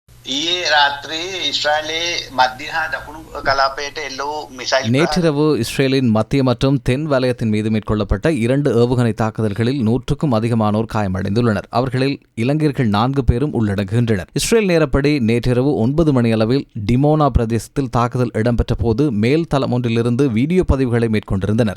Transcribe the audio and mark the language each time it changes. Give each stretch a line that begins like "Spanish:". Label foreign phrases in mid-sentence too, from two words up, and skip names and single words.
Sinhala: ඊයේ රාත්‍රියේ ඉස්රායලයේ මධ්‍ය හා දකුණු කලාපයට එල්ල වූ මිසයිල්
Tamil: நேற்றிரவு இஸ்ரேலின் மத்திய மற்றும் தென் வலயத்தின் மீது மேற்கொள்ளப்பட்ட 2 ஏவுகணை தாக்குதல்களில் 100க்கும் அதிகமானோர் காயமடைந்துள்ளனர். அவர்களில் இலங்கையர்கள் 4 பேரும் உள்ளடங்குகின்றனர். இஸ்ரேல் நேரப்படி நேற்றிரவு 9 மணி அளவில் டிமோனா பிரதேசத்தில் தாக்குதல் இடம்பெற்ற போது மேல் தளம் ஒன்றிலிருந்து வீடியோ பதிவுகளை மேற்கொண்டிருந்தனர்.